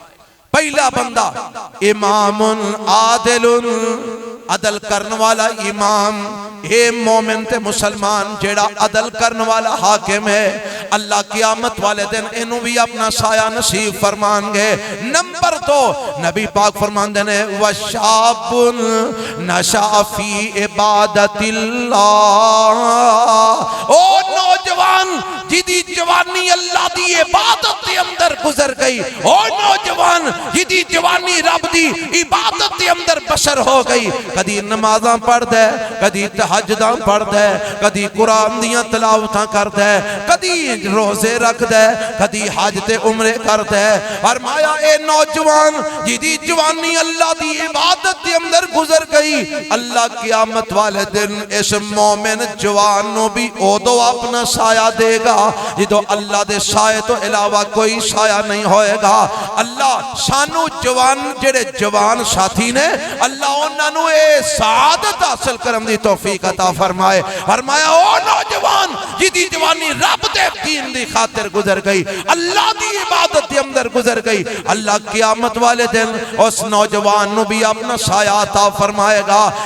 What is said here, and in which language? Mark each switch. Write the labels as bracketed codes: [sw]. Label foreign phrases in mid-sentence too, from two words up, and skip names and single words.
[pa] پہلا بندہ امام عادل، عدل کرن والا امام، اے مومن تے مسلمان جیڑا عدل کرن والا حاکم ہے، اللہ قیامت والے دن انہوں بھی اپنا سایہ نصیب فرمان گے۔ نمبر 2 نبی پاک فرمان دینے [ar] وَشَابٌ نَشَأَ فِي عِبَادَةِ اللَّهِ، [pa] او نوجوان جدی جوانی اللہ دی عبادت دے اندر گزر گئی، او نوجوان جدی جوانی رب دی عبادت دے اندر بسر ہو گئی، کدی نمازاں پڑھ دے، کدی تہجداں پڑھ دے، کدی قرآن دیاں تلاوتاں کر دے، کدی روزے رکھ دے، کدی حج تے عمرے کر دے۔ فرمایا اے نوجوان جدی جوانی اللہ دی عبادت دے اندر گزر گئی، اللہ قیامت والے دن اس مومن جوان نو بھی اودو اپنا سایہ دے گا جدو اللہ دے سایہ تو علاوہ کوئی سایہ نہیں ہوئے گا۔ اللہ سانو جوان جڑے جوان ساتھی نے، اللہ انہاں نو اے سعادت حاصل کرن دی توفیق عطا فرمائے۔ فرمایا او نوجوان جدی جوانی رب دے دین دی خاطر گزر گئی، اللہ دی عبادت دے اندر گزر گئی، اللہ قیامت والے دن اس نوجوان نو بھی اپنا سایہ عطا فرمائے گا۔